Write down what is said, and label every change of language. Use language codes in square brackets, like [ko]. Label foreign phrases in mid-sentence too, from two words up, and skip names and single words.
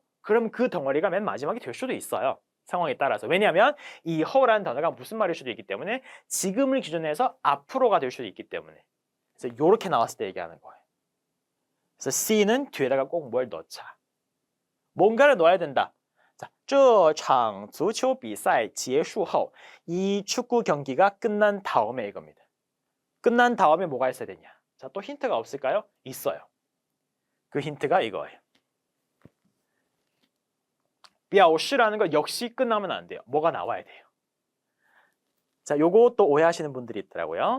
[ko] 그럼 그 덩어리가 맨 마지막이 될 수도 있어요. 상황에 따라서. 왜냐하면 이 허라는 단어가 무슨 말일 수도 있기 때문에 지금을 기준으로 해서 앞으로가 될 수도 있기 때문에 그래서 이렇게 나왔을 때 얘기하는 거예요. 그래서 C는 뒤에다가 꼭 뭘 넣자. 뭔가를 넣어야 된다. 자, [zh] 这场足球比赛结束后 [ko] 이 축구 경기가 끝난 다음에 이겁니다. 끝난 다음에 뭐가 있어야 되냐. 자, 또 힌트가 없을까요? 있어요. 그 힌트가 이거예요. 表示 라는 거 역시 끝나면 안 돼요. 뭐가 나와야 돼요. 자, 요거 또 오해하시는 분들이 있더라고요.